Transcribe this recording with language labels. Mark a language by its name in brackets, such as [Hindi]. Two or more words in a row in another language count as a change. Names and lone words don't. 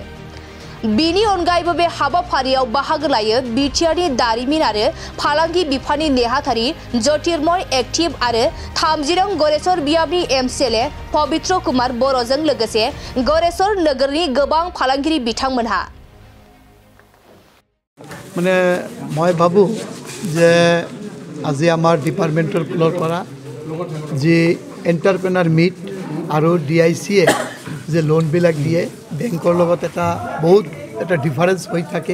[Bodo] बिनि अनगायैबो बे हाबाफारियाव बाहागो लायो बिटिआरनि दारिमिन आरो फालांगि बिफाननि नेहाथारि ज्योतिर्मय एक्टिव आरो 30 नं गरेसर बियाबनि एमसीएलए पवित्र कुमार बर'जों लोगोसे गरेसर नोगोरनि गोबां फालांगिरि बिथांमोनहा। [Assamese] মানে মই ভাবো যে আজি আমাৰ ডিপাৰ্টমেণ্টৰ ফালৰ পৰা যি [English] entrepreneur meet [Assamese] আৰু ডিআইচিয়ে যে লোনবিলাক দিয়ে বেংকৰ লগত এটা বহুত এটা ডিফাৰেন্স হৈ থাকে।